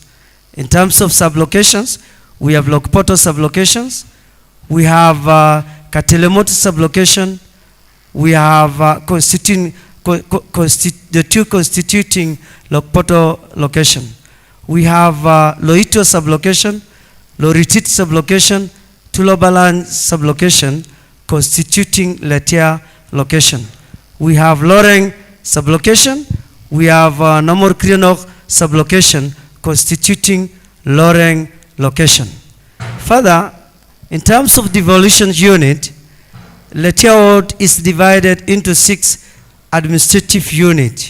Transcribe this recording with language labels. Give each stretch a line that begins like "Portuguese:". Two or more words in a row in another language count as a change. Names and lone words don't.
English: In terms of sublocations, we have Lokpoto sublocations, we have Katelemoti sublocation, we have the 2 constituting Lokpoto location. We have Loito sublocation, Loritit sublocation, Tulobalan sublocation constituting Letia location. We have Loreng sublocation, we have Namor Krianok sublocation constituting Loreng location. Further, in terms of devolution unit, Letia ward is divided into 6 administrative units.